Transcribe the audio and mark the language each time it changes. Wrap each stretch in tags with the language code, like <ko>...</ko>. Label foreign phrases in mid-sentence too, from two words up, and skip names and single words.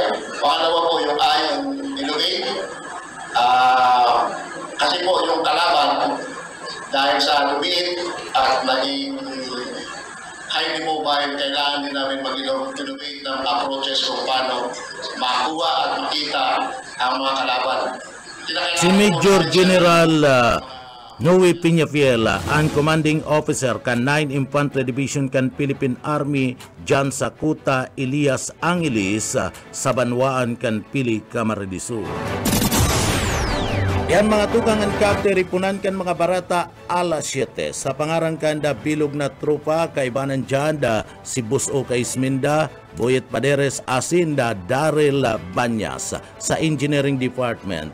<tl>Pangalawa po yung innovate. Kasi po yung kalaban, dahil sa lumiit at naging</tl> <en>highly mobile,</en> <tl>kailangan din namin mag-innovate ng approaches kung paano makuha at makita ang mga kalaban.</tl> <bik>Si Major General Noe Peñafiel, ang Commanding Officer kan 9 Infantry Division kan Philippine Army dyan sa Kuta Elias Angeles sa Banwaan kan Pili, Camarines Sur. Yan mga tukang ang kapte ripunan kan mga barata alas 7 sa pangarang kanda bilog na tropa kaibanan dyan si Buso Kaisminda, Boyet Paderes, Asinda, Daryl Banyas sa Engineering Department.</bik>